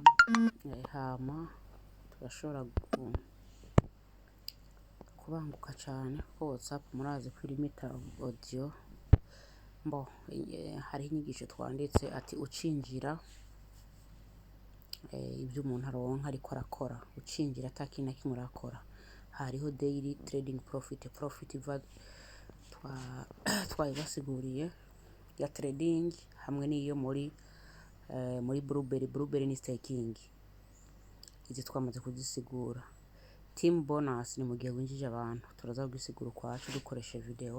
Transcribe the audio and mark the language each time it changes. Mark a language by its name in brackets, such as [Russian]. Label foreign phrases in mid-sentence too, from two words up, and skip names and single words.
[Rundi] Hama turashobora kubanguka cyane ko WhatsApp murazi ko limita audio hari inyigisho twanditse ati ucinjira ibyo umuntu aronka ariko arakora ucinjira atakina kimwe urakora hariho [English] daily trading profit [Rundi] twayibasiguriye ya trading hamwe n'iyo muri blueberry ni staking. Izi twamaze kuzisigura. [English] Team bonus [Rundi] ni mu gihe winjije abantu turaza kugisigura kwacu dukoresha video.